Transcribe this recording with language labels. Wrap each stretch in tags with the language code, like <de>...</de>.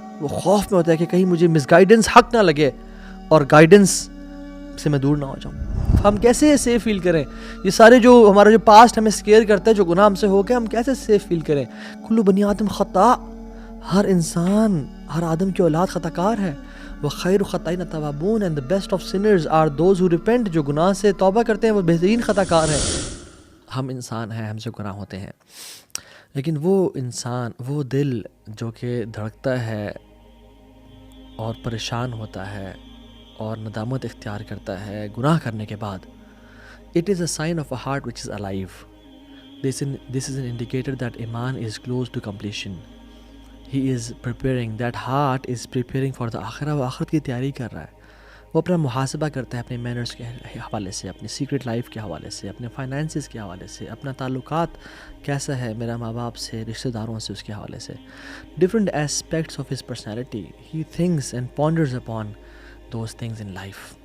<ur>وہ خوف میں ہوتا ہے کہ کہیں مجھے مس گائیڈنس حق نہ لگے اور گائیڈنس سے میں دور نہ ہو جاؤں. ہم کیسے سیف فیل کریں؟ یہ سارے جو ہمارا جو پاسٹ ہمیں سکیئر کرتا ہے، جو گناہ ہم سے ہو گیا، ہم کیسے سیف فیل کریں؟</ur> <ar>کلو بنی آدم خطا،</ar> <ur>ہر انسان، ہر آدم کی اولاد خطا کار ہے.</ur> <ar>وخیر خطائین التوابون،</ar> <en>And the best of sinners are those who repent.</en> <ur>جو گناہ سے توبہ کرتے ہیں وہ بہترین خطا کار ہیں. ہم انسان ہیں، ہم سے گناہ ہوتے ہیں، لیکن وہ انسان، وہ دل جو کہ دھڑکتا ہے اور پریشان ہوتا ہے اور ندامت اختیار کرتا ہے گناہ کرنے کے بعد،</ur> <en>it is a sign of a heart which is alive. This is an indicator that iman is close to completion. He is preparing, that heart is preparing for the آخرہ.</en> <ur>وہ آخرت کی تیاری کر رہا ہے. وہ اپنا محاسبہ کرتا ہے اپنے مینرز کے حوالے سے، اپنی سیکرٹ لائف کے حوالے سے، اپنے فائنانسز کے حوالے سے، اپنا تعلقات کیسا ہے میرا ماں باپ سے، رشتہ داروں سے، اس کے حوالے سے.</ur> <en>Different aspects of his personality he thinks and ponders upon those things in life.</en>